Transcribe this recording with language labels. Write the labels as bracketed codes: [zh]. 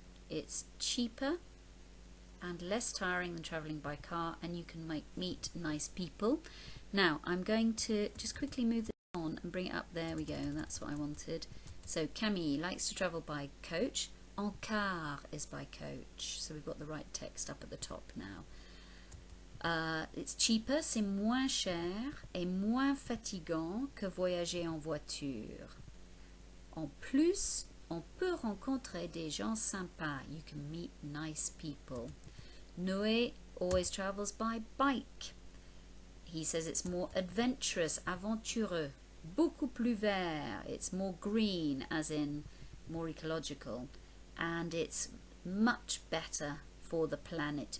[en] It's cheaper and less tiring than travelling by car, and you can meet nice people. Now I'm going to just quickly move this on and bring it up. There we go, that's what I wanted. So Camille likes to travel by coach. En car is by coach, so we've got the right text up at the top now. It's cheaper, [fr] c'est moins cher et moins fatigant que voyager en voiture. En plus, on peut rencontrer des gens sympas. [en] You can meet nice people. Noé always travels by bike. He says it's more adventurous, aventureux. [fr] Beaucoup plus vert. [en] It's more green, as in more ecological. And it's much better for the planet.